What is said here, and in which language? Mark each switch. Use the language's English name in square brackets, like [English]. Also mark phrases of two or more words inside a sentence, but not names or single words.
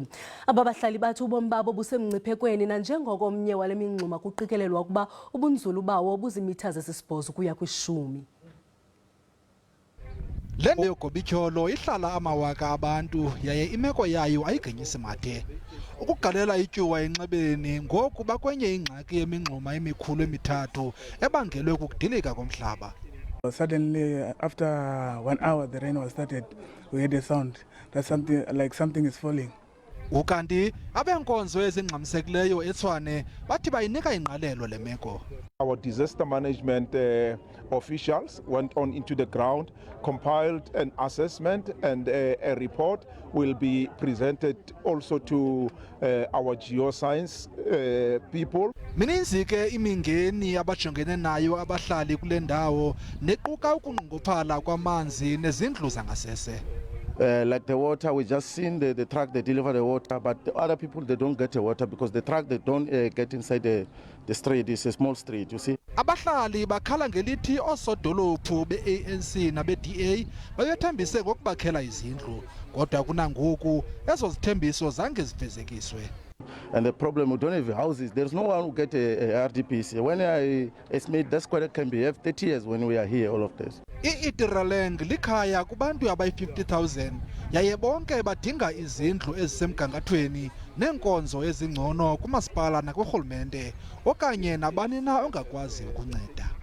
[Xhosa] Ababahlali bathi ubomi babo busemngciphekweni nanjengoko omnye wale mingxuma kuqikelelwa ukuba ubunzulu bawo buzimitha zesibhozo kuya kwi-10. Le yoogob'ityholo ihlala amawaka abantu yaye imeko yayo ayigenyisi mathe. Ukugalela ityuwa enxebeni ngoku bakwenye ingxaki yemingxuma emikhulu emithathu ebangelwe kukudilika komhlaba. [English] Suddenly, after 1 hour, the rain was started. We heard a sound that something is falling. [Xhosa] Ukanti abenkonzo ezingxamisekileyo eTshwane bathi bayinika ingqalelo le meko. [English] Our disaster management officials went on into the ground, compiled an assessment, and a report will be presented also to our geoscience people. [Xhosa] Mininzi ke imingeni abajongene nayo abahlali kule ndawo nequka ukunqongophala kwamanzi nezindlu zangasese. [English] Like the water, we just seen the truck, they deliver the water, but the other people, they don't get the water because the truck, they don't get inside the street. It's a small street, you see. [Xhosa] Abahlali bakhala ngelithi osodolophu be-ANC nabe-DA babethembise ngokubakhela izindlu, kodwa kunangoku ezo zithembiso zange zifezekiswe. [English] And the problem, we don't have houses. There's no one who get a RDPC. When I estimate that's quite a can be 30 years when we are here, all of this. [Xhosa] Itireleng likhaya kubantu abayi-50,000 yaye bonke badinga izindlu ezisemgangathweni neenkonzo ezingcono kumasipala nakurhulumente okanye nabani na ongakwazi ukunceda.